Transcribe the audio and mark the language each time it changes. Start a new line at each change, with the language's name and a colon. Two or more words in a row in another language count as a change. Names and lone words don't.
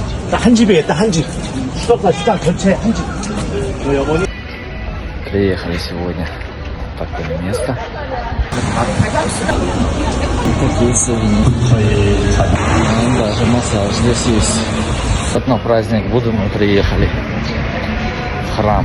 Korean: 한 집에 있다 한 집. 수도과 시장 전체 한 집.
Russian: Приехали сегодня в такое место. Такие сувениры. Даже массаж здесь есть. Вот на праздник Будды мы приехали в храм.